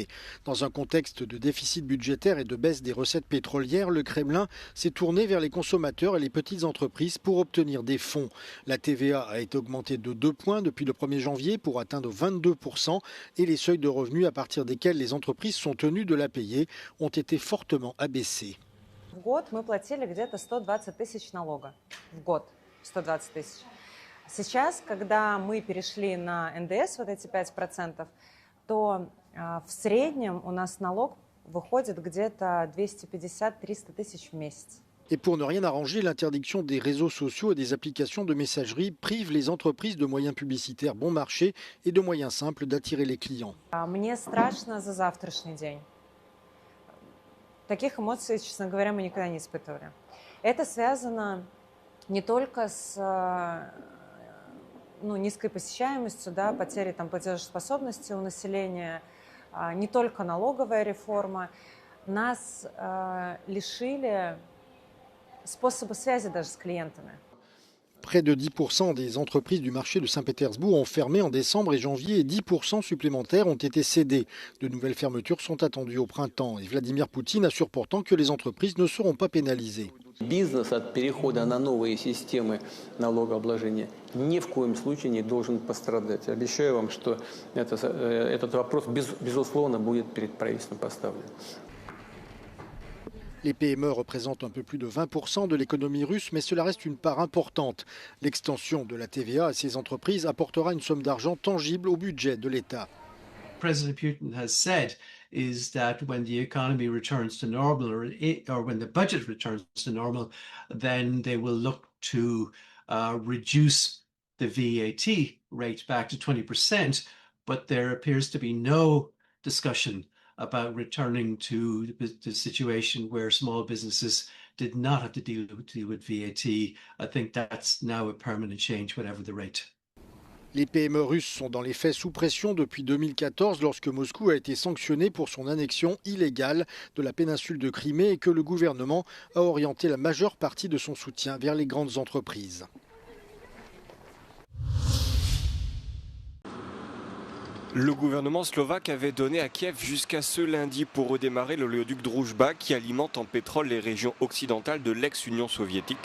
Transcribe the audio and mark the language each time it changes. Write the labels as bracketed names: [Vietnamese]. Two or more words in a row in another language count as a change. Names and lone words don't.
[French] Dans un contexte de déficit budgétaire et de baisse des recettes pétrolières, le Kremlin s'est tourné vers les consommateurs et les petites entreprises pour obtenir des fonds. La TVA a été augmentée de 2 points depuis le 1er janvier pour atteindre 22% et les seuils de revenus à partir desquels les entreprises sont tenues de la payer ont été fortement abaissés. [Russian] В год мы платили где-то 120 тысяч налога. В год 120 тысяч. Сейчас, когда мы перешли на НДС, вот эти 5%, то в среднем у нас налог выходит где-то 250-300 тысяч в месяц. [French] Et pour ne rien arranger, l'interdiction des réseaux sociaux et des applications de messagerie prive les entreprises de moyens publicitaires bon marché et de moyens simples d'attirer les clients. [Russian] Мне страшно за завтрашний день. Таких эмоций, честно говоря, мы никогда не испытывали. Это связано не только с низкой посещаемостью, да, потерей платежеспособности у населения, не только налоговая реформа. Нас лишили способа связи даже с клиентами. [French] Près de 10% des entreprises du marché de Saint-Pétersbourg ont fermé en décembre et janvier et 10% supplémentaires ont été cédés. De nouvelles fermetures sont attendues au printemps et Vladimir Poutine assure pourtant que les entreprises ne seront pas pénalisées. [Russian] Бизнес от перехода на новые системы налогообложения ни в коем случае не должен пострадать. Обещаю вам, что этот вопрос, безусловно, будет перед правительством поставлен. [French] Les PME représentent un peu plus de 20% de l'économie russe, mais cela reste une part importante. L'extension de la TVA à ces entreprises apportera une somme d'argent tangible au budget de l'État. [English] President Putin has said is that when the economy returns to normal or when the budget returns to normal, then they will look to reduce the VAT rate back to 20%, but there appears to be no discussion about returning to the situation where small businesses did not have to deal with VAT. I think that's now a permanent change, whatever the rate. [French] Les PME russes sont dans les faits sous pression depuis 2014 lorsque Moscou a été sanctionné pour son annexion illégale de la péninsule de Crimée et que le gouvernement a orienté la majeure partie de son soutien vers les grandes entreprises. Le gouvernement slovaque avait donné à Kiev jusqu'à ce lundi pour redémarrer l'oléoduc Druzhba qui alimente en pétrole les régions occidentales de l'ex-Union soviétique.